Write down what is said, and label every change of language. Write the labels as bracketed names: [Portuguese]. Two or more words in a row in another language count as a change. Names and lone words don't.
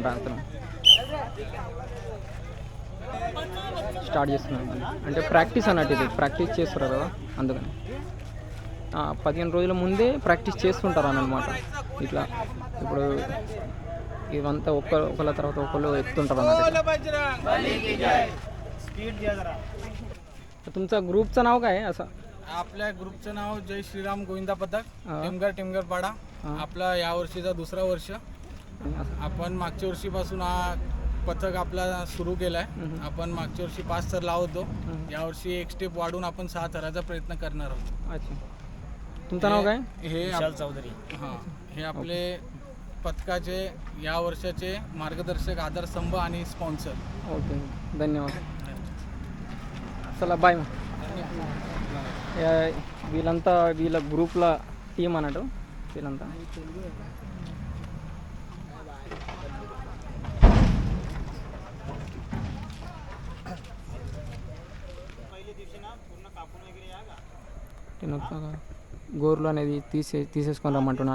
[Telugu] అతను స్టార్ట్ చేస్తున్నాను అంటే ప్రాక్టీస్ అన్నట్టు. ఇది ప్రాక్టీస్ చేస్తారు కదా, అందుకని 15 రోజుల ముందే ప్రాక్టీస్ చేస్తుంటారు అన్నమాట. ఇట్లా ఇప్పుడు ఇవంతా ఒకళ్ళ తర్వాత ఒకళ్ళు ఎక్కుతుంటారు అన్నమాట. [Marathi] तुमचं ग्रुपचं नाव काय आहे असं? आपल्या ग्रुपचं नाव जय श्रीराम गोविंदा पथक टिमगर पाडा. आपला या वर्षीचा 2रा वर्ष. आपण मागच्या वर्षीपासून हा पथक आपला सुरू केला आहे. आपण मागच्या वर्षी 5 थर लावत होतो, यावर्षी एक स्टेप वाढून आपण 6 थराचा प्रयत्न करणार आहोत. अच्छा, तुमचं नाव काय? हे विशाल चौधरी. हां, हे आपले पथकाचे या वर्षाचे मार्गदर्शक, आधारस्तंभ आणि स्पॉन्सर. ओके, धन्यवाद. चला बाय. [Telugu] వీళ్ళంతా వీళ్ళ [English] groups team [Telugu] అన్నట్టు. వీళ్ళంతా గోర్లు అనేది తీసేసుకొని రమ్మంటున్నా.